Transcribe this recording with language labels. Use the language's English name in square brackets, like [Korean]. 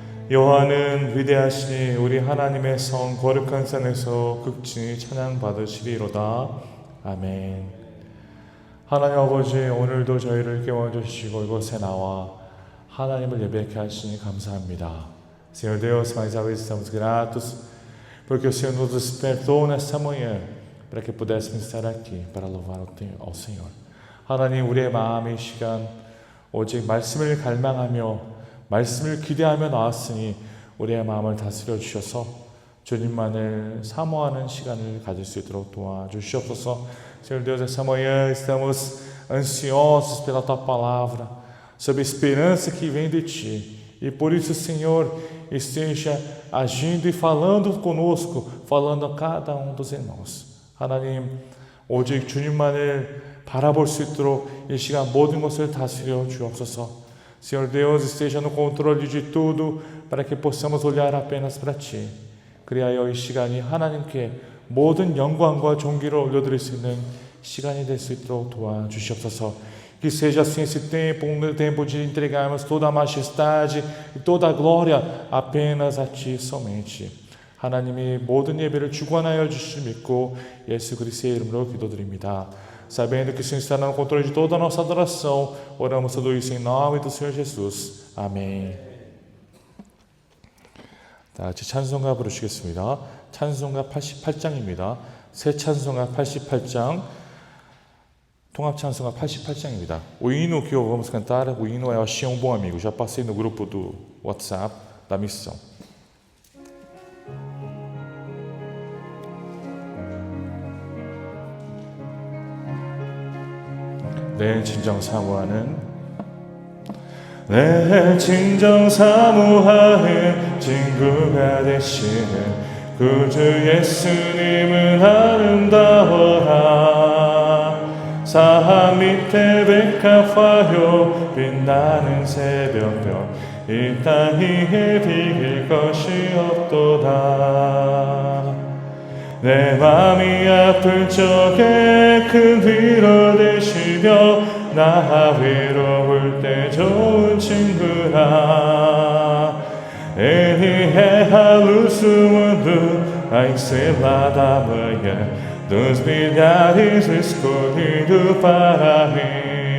[Korean] 여호와는 위대하시니 우리 하나님의 성 거룩한 산에서 극진히 찬양 받으시리로다. 아멘. 하나님 아버지, 오늘도 저희를 깨워주시고 i곳에 나와 하나님을 예배케 하시니 감사합니다. [Portuguese] Senhor Deus, mais uma vez estamos gratos porque o Senhor nos despertou nesta manhã para que pudéssemos estar aqui para louvar ao Senhor. [Korean] 하나님, 우리의 마음의 시간 오직 말씀을 갈망하며 말씀을 기대하며 나왔으니 우리의 마음을 다스려 주셔서 주님만을 사모하는 시간을 가질 수 있도록 도와주시옵소서. [Portuguese] Senhor Deus, essa manhã estamos ansiosos pela Tua Palavra, sob a esperança que vem de Ti. E por isso, Senhor, esteja agindo e falando conosco, falando a cada dos irmãos. [Korean] 하나님, 오직 주님만을 바라볼 수 있도록 이 시간 모든 것을 다스려 주옵소서. [Portuguese] Senhor Deus, esteja no controle de tudo, para que possamos olhar apenas para Ti. [Korean] 그리하여 이 시간이 하나님께 모든 영광과 존귀를 올려드릴 수 있는 시간이 될 수 있도록 도와주시옵소서. [Portuguese] Que seja assim esse tempo, um tempo de entregarmos toda a majestade e toda a glória apenas a Ti somente. [Korean] 하나님이 모든 예배를 주관하여 주실 믿고 예수 그리스도의 이름으로 기도드립니다. [Portuguese] Sabendo que o Senhor está no controle de toda a nossa adoração, oramos tudo isso em nome do Senhor Jesus. Amém. [Korean] 다 같이 찬송가 부르시겠습니다. 찬송가 88장입니다. 새 찬송가 88장, 통합 찬송가 88장입니다. [Portuguese] O hino que vamos cantar, o hino é Achei um bom amigo. Já passei no grupo do WhatsApp da missão. [Korean] 내 진정 사모하는 내 진정 사모하는 친구가 되시는 구주 예수님은 아름다워라. 산 밑에 백합화요 빛나는 새벽별 이 땅 위에 비길 것이 없도다. 내 맘이 아플 적에 큰 위로 되시며 나 외로울 때 좋은 친구라. [Portuguese] Ele é a luz do mundo, a estrela da manhã, dos milhares escolhido para mim.